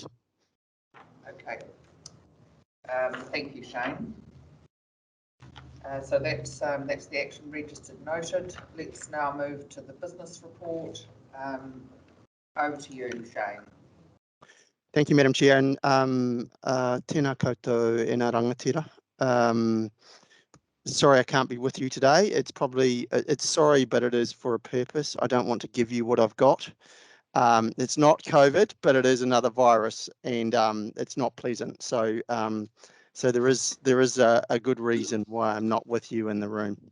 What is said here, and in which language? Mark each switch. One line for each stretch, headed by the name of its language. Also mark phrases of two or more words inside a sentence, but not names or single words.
English: Okay. Thank you, Shane. So that's the action registered noted. Let's now move to the business report. Over to you, Shane. Thank you, Madam Chair, and
Māori: tēnā koutou e ngā rangatira.
English: Sorry I can't be with you today. It's sorry, but it is for a purpose. I don't want to give you what I've got. It's not COVID, but it is another virus, and it's not pleasant. So so there is a good reason why I'm not with you in the room.